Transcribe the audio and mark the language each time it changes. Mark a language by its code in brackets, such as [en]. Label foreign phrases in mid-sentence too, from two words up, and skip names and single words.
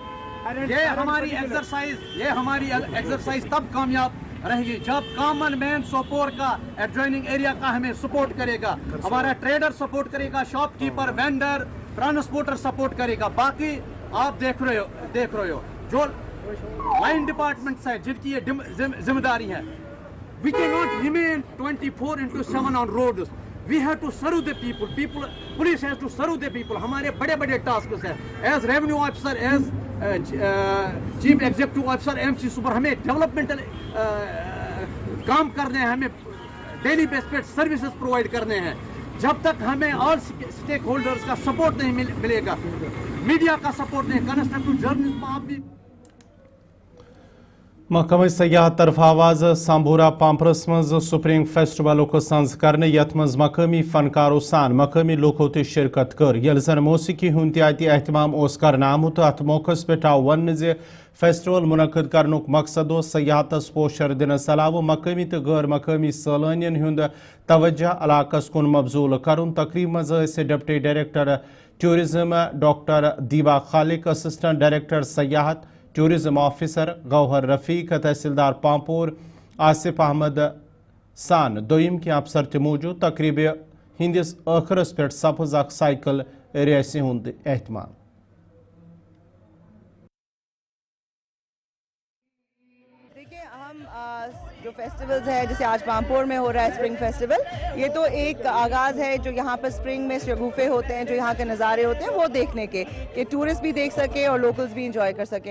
[hi] ये हमारी एक्सरसाइज तब कामयाब रहेगी जब [en] common man [hi] सोपोर का [en] adjoining area [hi] का हमें सपोर्ट करेगा, हमारा ट्रेडर सपोर्ट करेगा, शॉपकीपर, वेंडर, ट्रांसपोर्टर सपोर्ट करेगा। बाकी आप देख रहे हो जो [en] line departments [hi] है जिनकी ये जिम्मेदारी है, [en] we cannot remain 24/7 on roads. We have to serve the people. Police has to serve the people. [hi] हमारे बड़े टास्क हैं [en] as revenue officer, as chief executive officer, [hi] MC सुपर, हमें डेवलपमेंटल काम करने हैं, हमें [en] daily base [hi] पे [en] services provide [hi] करने हैं। जब तक हमें [en] all stake holders [hi] का सपोर्ट नहीं मिलेगा, मीडिया का सपोर्ट नहीं, [en] constructive journalism [hi] आप भी [ks] महकमा सयाहत तरफ आवाज सांबूरा पाम्परस मज [en] spring festival [ks] सज कर यथ मज मकामी फनकारों सान मकामी लोको ते शिरकत कर यल जन मौसीकी हुंद तहत एहतमाम कर आमुत। अत मौकस पे आव वन जे फेस्टिवल मुनक़द करनुक मकसद सयाहतस पोशर दिनस अलाव मकामी तो गैर मकामी सैलानियन हुंद तवज्जो इलाकस कुन मबजूल करुन। तकरीब मज [en] deputy director tourism [ks] डॉक्टर दीबा खालिक, [en] assistant director [ks] सयाहत [en] tourism officer [ks] गौहर रफीक, तहसीलदार पामपुर आसिफ अहमद सान दोयम के अफसर ते मौजूद। तकरीब हिंदिस आखिरस पे सपज अख साइकिल रेसी हुंद एहतमाम। [hi] जो फेस्टिवल्स है जैसे आज पामपोर में हो रहा है [en] spring festival, [hi] ये तो एक आगाज़ है जो यहाँ पर स्प्रिंग में शगुफे होते हैं, जो यहाँ के नज़ारे होते हैं वो देखने के, कि टूरिस्ट भी देख सके और लोकल्स भी इंजॉय कर सकें।